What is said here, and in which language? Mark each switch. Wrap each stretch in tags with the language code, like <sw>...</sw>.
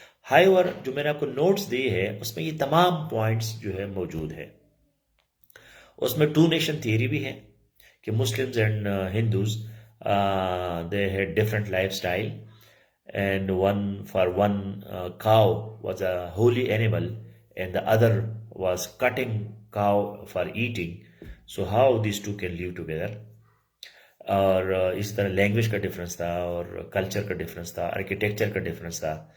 <ur>High over جو میں نے آپ کو نوٹس دیے ہیں اس میں یہ تمام پوائنٹس جو ہے موجود ہے. اس میں ٹو نیشن تھیوری بھی ہے کہ Muslims and Hindus</ur> <en>they had different lifestyle and one cow was a holy animal and the other was cutting cow for eating. So how these two can live together?</en> <ur>اور اس طرح language کا difference تھا اور culture کا difference تھا، architecture کا difference تھا.</ur>